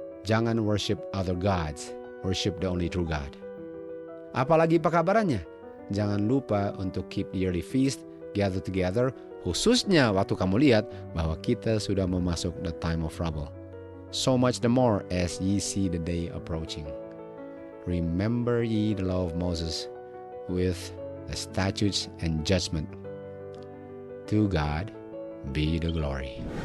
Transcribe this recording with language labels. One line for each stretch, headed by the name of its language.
Indonesian: Jangan
English: worship other gods, worship the only true God.
Indonesian: Apalagi pekabarannya? Jangan lupa untuk
English: keep the yearly feast, gather together,
Indonesian: khususnya waktu kamu lihat bahwa kita sudah memasuk
English: the time of trouble. So much the more as ye see the day approaching. Remember ye the law of Moses with the statutes and judgment. To God be the glory.